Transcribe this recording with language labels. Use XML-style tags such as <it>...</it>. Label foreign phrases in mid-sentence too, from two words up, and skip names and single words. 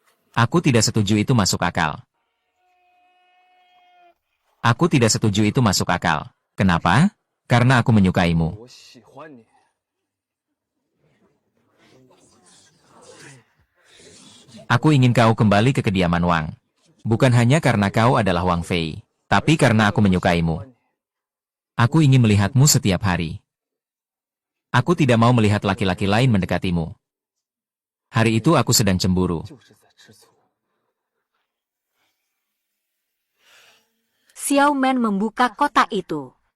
<id>Aku tidak setuju itu masuk akal. Aku tidak setuju itu masuk akal. Kenapa? Karena aku menyukaimu.</id> <zh>我喜欢你。</zh> <id>Aku ingin kau kembali ke kediaman Wang. Bukan hanya karena kau adalah Wang Fei, tapi karena aku menyukaimu. Aku ingin melihatmu setiap hari. Aku tidak mau melihat laki-laki lain mendekatimu. Hari itu aku sedang cemburu.</id> <zh>就是在吃醋。</zh> <id>Xiao Men membuka kotak itu.</id>